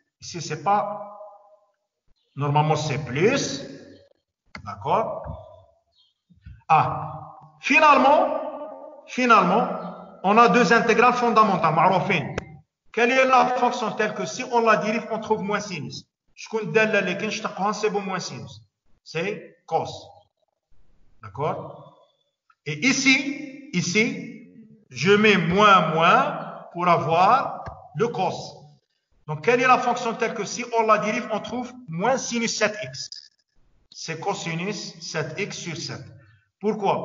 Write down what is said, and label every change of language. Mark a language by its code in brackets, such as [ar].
[fr] Ici, c'est pas... Normalement, c'est plus. D'accord? Ah. Finalement, on a deux intégrales fondamentales. [ar] معروفين. [fr] Quelle est la fonction telle que si on la dérive, on trouve moins sinus? [ar] شكون الداله اللي كنشتقوها نصيبوا [fr] moins sinus? C'est cos. D'accord? Et ici, je mets moins pour avoir le cos. Donc, quelle est la fonction telle que si on la dérive, on trouve moins sinus 7x? C'est cosinus 7x sur 7. Pourquoi?